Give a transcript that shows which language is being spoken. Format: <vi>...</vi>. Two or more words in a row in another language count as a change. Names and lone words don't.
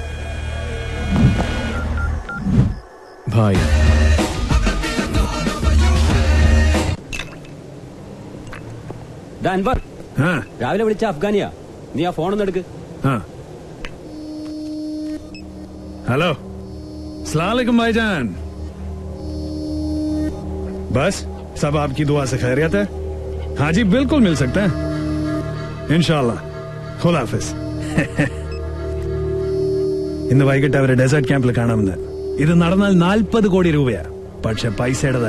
<ml>ഭായ്, അൻവർ രാവിലെ വിളിച്ച അഫ്ഗാനിയാ. നീ ആ ഫോണൊന്നും എടുക്ക്.</ml> <hi>हेलो,</hi> <ar>السلام عليكم</ar> <hi>भाईजान. बस सब आपकी दुआ से खैरियत है? हाँ जी, बिल्कुल मिल सकते हैं इंशाल्लाह. खुदा हाफिज.</hi> <ml>ഇന്ന് വൈകിട്ട് അവരെ ഡെസേർട്ട് ക്യാമ്പിൽ കാണാമെന്ന്. ഇത് നടന്നാൽ 40 കോടി രൂപയാ. പക്ഷെ പൈസയുടേതല്ല.</ml>